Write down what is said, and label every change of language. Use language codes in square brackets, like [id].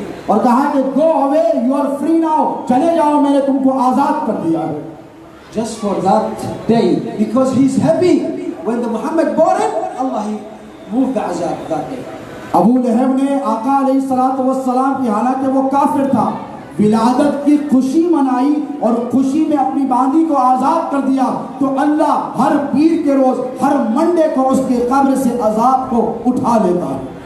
[hi] और कहा कि [en] go away, you are free now, [hi] चले जाओ, मैंने तुमको आजाद कर दिया है। [en] Just for that day, because he's happy when the Muhammad born, Allah he moved the azab that day. [hi] Abu लहब ने आका अलैहिस्सलातु वस्सलाम की, हालांकि वो काफिर था, विलादत की खुशी मनाई और खुशी में अपनी बांदी को आजाद कर दिया। तो अल्लाह हर पीर के रोज, हर मंडे को उसके कब्र से अजाब को उठा लेता है।